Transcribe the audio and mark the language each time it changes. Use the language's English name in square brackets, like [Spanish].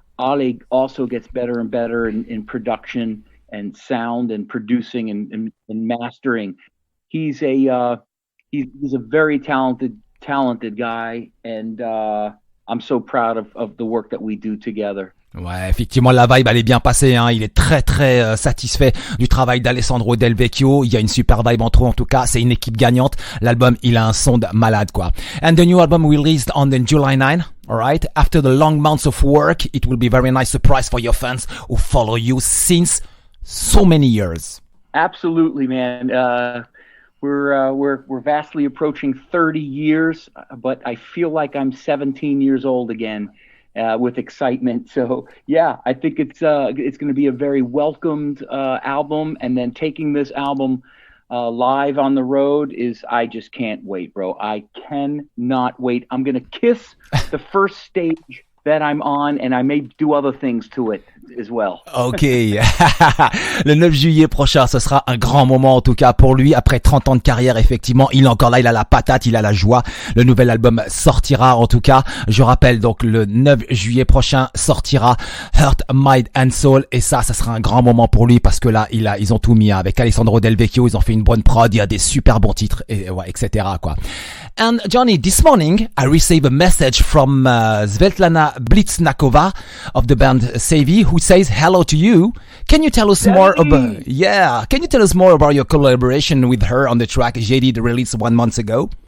[English] Ale also gets better and better in production and sound and producing and mastering. He's a very talented guy, and I'm so proud of the work that we do together. [French] Ouais, effectivement, la vibe, elle est bien passée, hein. Il est très satisfait du travail d'Alessandro Del Vecchio. Il y a une super vibe entre eux, en tout cas. C'est une équipe gagnante. L'album, il a un son de malade, quoi. [English] And the new album released on the July 9. Alright. After the long months of work, it will be very nice surprise for your fans who follow you since so many years. Absolutely, man. We're vastly approaching 30 years, but I feel like I'm 17 years old again. With excitement. So yeah, I think it's going to be a very welcomed album, and then taking this album live on the road I just can't wait, bro. I cannot wait. I'm going to kiss the first stage that I'm on, and I may do other things to it as well. Ok. [French] Le 9 juillet prochain, ce sera un grand moment en tout cas pour lui. Après 30 ans de carrière, effectivement, il est encore là, il a la patate, il a la joie. Le nouvel album sortira en tout cas. Je rappelle donc le 9 juillet prochain sortira Heart, Mind and Soul, et ça sera un grand moment pour lui parce que là, ils ont tout mis, hein. Avec Alessandro Del Vecchio, ils ont fait une bonne prod, il y a des super bons titres, et ouais, etc. quoi. [English] And Johnny, this morning I received a message from Svetlana Blitznakova of the band Salvia, who says hello to you. Can you tell us more about? Yeah, can you tell us more about your collaboration with her on the track JD released 1 month ago?